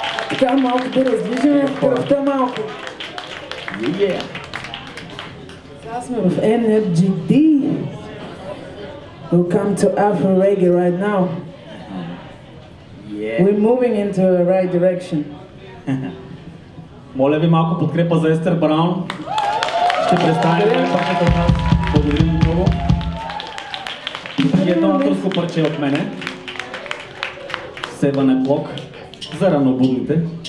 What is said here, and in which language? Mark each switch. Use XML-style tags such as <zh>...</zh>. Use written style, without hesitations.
<bg>Така малко да раздвижим кръвта малко. Сега сме в NFGD.</bg> <en>Welcome to Afro Reggae right now. We're moving into the right direction.</en> <bg>Моля ви малко подкрепа за Естер Браун. Ще представим парчето от нас. Благодарим много. И едно авторско парче от мене. Seven O'Clock за ранобудните.</bg>